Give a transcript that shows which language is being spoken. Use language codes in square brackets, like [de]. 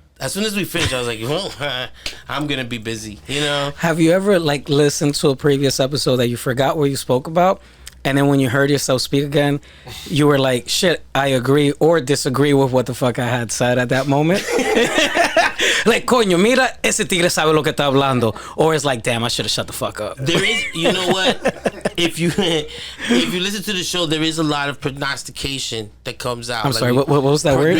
[en] As soon as we finished, I was like, well, I'm gonna be busy. Have you ever like listened to a previous episode that you forgot what you spoke about, and then when you heard yourself speak again, you were like, shit, I agree or disagree with what the fuck I had said at that moment? [es] Like, coño, mira, ese tigre sabe lo que está hablando. [en] Or it's like, damn, I should have shut the fuck up. There is, you know what? If you listen to the show, there is a lot of prognostication that comes out. I'm sorry, what was that word?